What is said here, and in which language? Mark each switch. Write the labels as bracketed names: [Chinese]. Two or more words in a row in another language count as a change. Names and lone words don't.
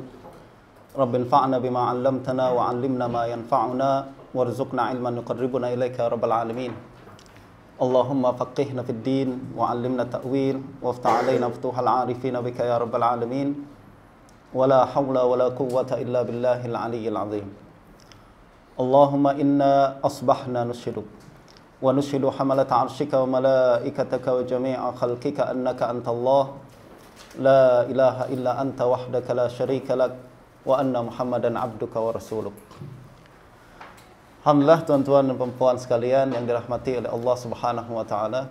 [Arabic] ربي انفعنا بما علمتنا وعلمنا ما ينفعنا وارزقنا علما يقربنا إليك يا رب العالمين. اللهم فقهنا في الدين وعلمنا التأويل وافتح علينا فتوح العارفين بك يا رب العالمين. ولا حول ولا قوة إلا بالله العلي العظيم. اللهم إنا أصبحنا نشهدك ونشهد حملة عرشك وملائكتك وجميع خلقك أنك أنت الله لا إله إلا أنت وحدك لا شريك لك وأن محمدا عبدك ورسولك. [Malay] Alhamdulillah tuan-tuan dan puan sekalian yang dirahmati oleh Allah [Arabic] سبحانه وتعالى.